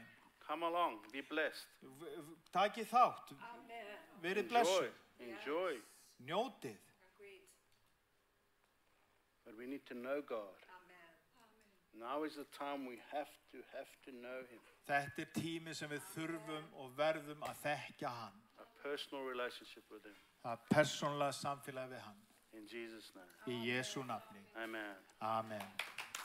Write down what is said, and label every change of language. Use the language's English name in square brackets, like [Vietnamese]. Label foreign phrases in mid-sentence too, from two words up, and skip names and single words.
[English] Come along, be blessed. [Icelandic] Takið þátt. Verið blessuð. [English] Enjoy. [Icelandic] Njótið. [English] But we need to know God. Now is the time we have to know him. [Icelandic] Þetta tími sem við þurfum og verðum að þekkja hann. [English] A personal relationship with him. [Icelandic] Það persónlega samfélag við hann. [English] In Jesus' name. [Icelandic] Í Jesú nafni. Amen. Amen.